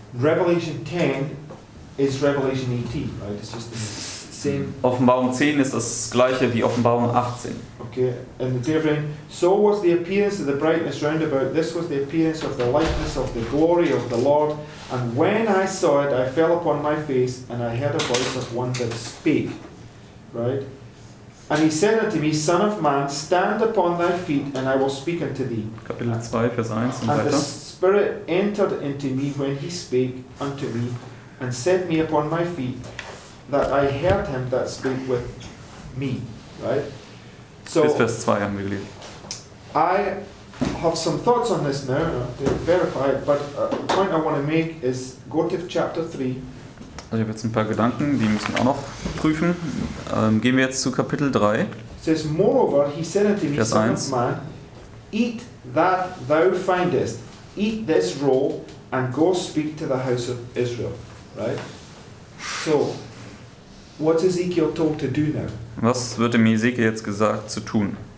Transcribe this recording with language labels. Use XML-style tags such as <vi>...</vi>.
<en>Revelation 10 is Revelation 18, right? It's just the same.</en> <de>Offenbarung 10 ist das gleiche wie Offenbarung 18.</de> <en>Okay, and the day of rain. So was the appearance of the brightness round about. This was the appearance of the likeness of the glory of the Lord. And when I saw it, I fell upon my face, and I heard a voice of one that spake. Right? And he said unto me, Son of man, stand upon thy feet, and I will speak unto thee.</en> <de>Kapitel 2, Vers 1 und</de> <en>And the</en> <de>weiter.</de> <en>Spirit entered into me when he spake unto me, and set me upon my feet, that I heard him that spake with me. Right? So</en> <de>Bis Vers 2 haben wir gelesen.</de> <en>I have some thoughts on this now to verify it, but the point I want to make is go to chapter 3.</en> <de>Also ich habe jetzt ein paar Gedanken, die müssen wir auch noch prüfen. Gehen wir jetzt zu Kapitel 3.</de> <en>It says, Moreover, he said unto me,</en> <de>Vers</de> <en>Son</en> <de>1.</de> <en>of man, eat that thou findest, eat this roll, and go speak to the house of Israel. Right? So, what's Ezekiel told to do now?</en> <de>Was wird dem Ezekiel jetzt gesagt zu tun?</de>